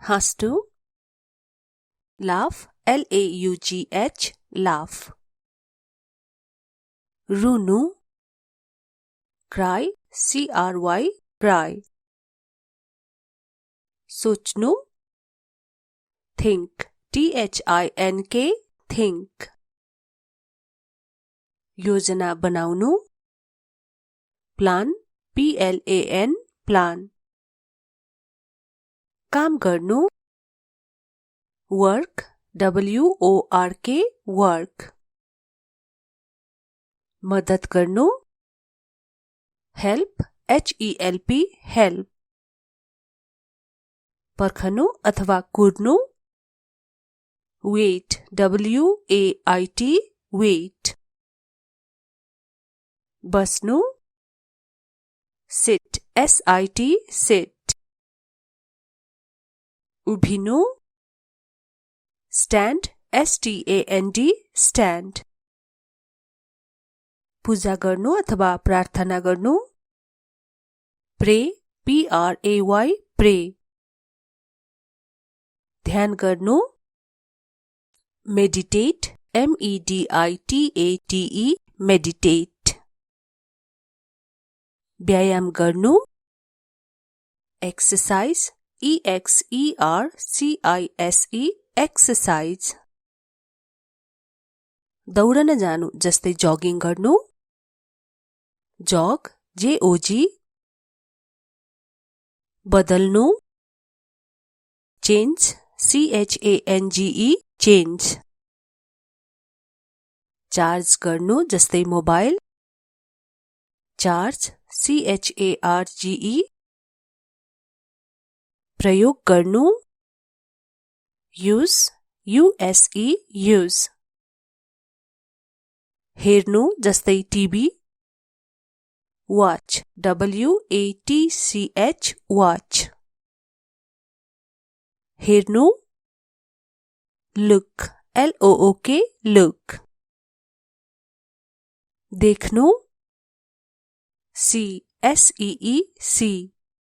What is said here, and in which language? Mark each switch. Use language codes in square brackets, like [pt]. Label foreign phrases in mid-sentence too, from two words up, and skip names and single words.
[en] हाँस्नु, laugh, L-A-U-G-H, laugh. रुनु, cry, C-R-Y, cry. सोच्नु, think, T-H-I-N-K, think. [ne] योजना बनाउनु, [en] plan, P-L-A-N, plan. [ne] काम गर्नु, [en] work, W-O-R-K, work. [ne] मदद गर्नु, [en] help, H-E-L-P, help. [ne] पर्खनु अथवा कुर्नु, [en] wait, W-A-I-T, wait. बस्नु, sit, S-I-T, sit. उभिनु, stand, S-T-A-N-D, stand. [ne] पूजा गर्नु अथवा प्रार्थना गर्नु, [en] pray, P-R-A-Y, pray. [ne] ध्यान गर्नु, [en] meditate, M-E-D-I-T-A-T-E, meditate. [ne] व्यायाम गर्नु, [en] exercise, E-X-E-R-C-I-S-E, exercise. [ne] दौडन जानु जस्तै जगिङ गर्नु, [en] jog, J-O-G. [ne] बदल्नु, [en] change, C-H-A-N-G-E, change. [ne] चार्ज गर्नु जस्तै मोबाइल, [en] charge, C-H-A-R-G-E. [ne] प्रयोग गर्नु, [en] use, U-S-E, use. [ne] हेर्नु जस्तै टिभी, [en] watch, W-A-T-C-H, watch. हेर्नु, look, L-O-O-K, look. देख्नु, see, S-E-E, see.